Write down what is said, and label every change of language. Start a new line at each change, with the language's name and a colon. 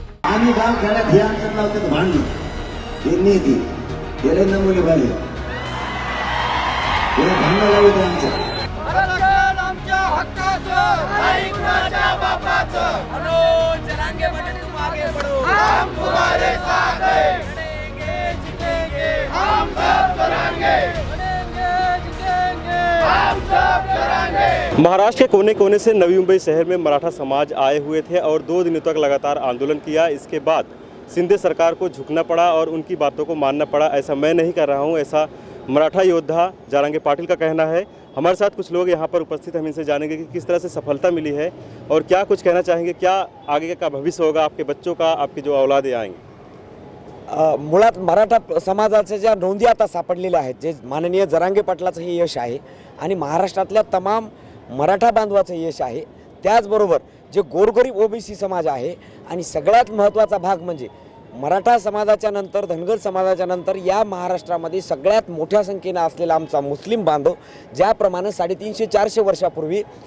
Marathi: आम्ही गावखेड्यात हे अंतर लावतात भांडण हे नेते हे नमुने झाले हे भांडण लावू दे आमचं. आमच्या हक्काचं नाही कुणाच्या बापाचं.
Hindi: मनोज जरांगे बने तुम आगे बढ़ो, हम तुम्हारे साथ हैं. लड़ेंगे जीतेंगे हम सब करेंगे, लड़ेंगे जीतेंगे हम सब करेंगे. महाराष्ट्र के कोने कोने से नवी मुंबई शहर में मराठा समाज आए हुए थे और 2 दिनों तक लगातार आंदोलन किया. इसके बाद शिंदे सरकार को झुकना पड़ा और उनकी बातों को मानना पड़ा. ऐसा मैं नहीं कर रहा हूँ, ऐसा मराठा योद्धा जारंगे पाटिल का कहना है. हमारे साथ कुछ लोग यहाँ पर उपस्थित, हम इनसे जानेंगे कि किस तरह से सफलता मिली है और क्या कुछ कहना चाहेंगे, क्या आगे का भविष्य होगा आपके बच्चों का, आपके जो औलादे आएंगे.
Marathi: मुळात मराठा समाजाच्या ज्या नोंदी आता सापडलेल्या आहेत, जे माननीय जरांगे पाटलाचं हे यश आहे आणि महाराष्ट्रातल्या तमाम मराठा बांधवाचं यश आहे. त्याचबरोबर जे गोरगरीब ओबीसी समाज आहे आणि सगळ्यात महत्त्वाचा भाग म्हणजे मराठा समाजाच्या नंतर धनगर समाजाच्या नंतर या महाराष्ट्रामध्ये सगळ्यात मोठ्या संख्येने असलेला आमचा मुस्लिम बांधव, ज्याप्रमाणे 350-400 वर्षापूर्वी